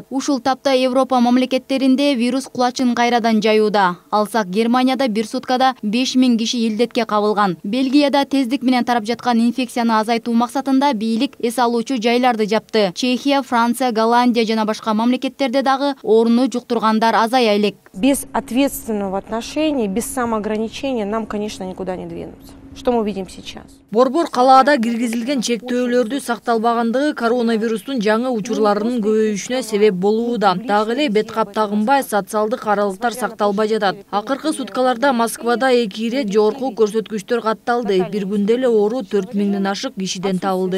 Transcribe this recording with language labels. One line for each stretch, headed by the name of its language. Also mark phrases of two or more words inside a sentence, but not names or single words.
Kyrgyz: Ушул тапта Европа мамлекеттеринде вирус кулачын кайрадан жаюуда. Алсак Германияда бир суткада 5000 киши илдетке кабылган. Бельгияда тездик менен тарап жаткан инфекцияны азайтуу максатында бийлик эс алуучу жайларды жапты. Чехия, Франция, Голландия жана башка мамлекеттерде дагы ооруну жуктургандар азая элек.
Russian: Без ответственного отношения, без самоограничения нам, конечно, никуда не двинуться. Что мы видим сейчас?
Kyrgyz: Борбор калаада киргизилген чектөөлөрдү сакталбагандыгы коронавирустун жаңы учурларынын көбөйүшүнө себеп болууда. Дагы эле бет кап тагынбай, социалдык аралыктар сакталбай жатат. Акыркы суткаларда Москвада 2 ирет жогорку көрсөткүчтөр катталды. Бир күндө эле оору 4000ден ашык кишиден табылды.